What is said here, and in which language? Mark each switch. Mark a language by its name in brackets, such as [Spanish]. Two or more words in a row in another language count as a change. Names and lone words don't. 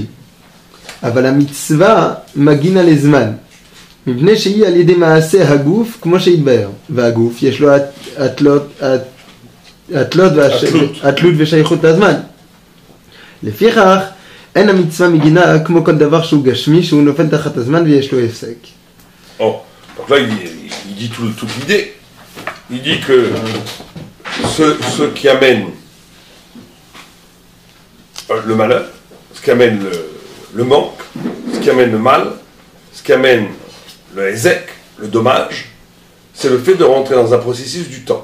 [Hebrew] אבל המצווה מגינה לזמן, מפני שהיא על ידי מעשה הגוף כמו שהתבאר, והגוף יש לו התלות ושייכות לזמן. לפיכך אין המצווה מגינה כמו כל דבר שהוא גשמי, שהוא נופל תחת הזמן ויש לו הפסק. [French] Oh, donc là il dit toute l'idée. Il dit que ce qui amène le malheur, ce qui amène le manque, ce qui amène le mal, ce qui amène le hések, le dommage, c'est le fait de rentrer dans un processus du temps.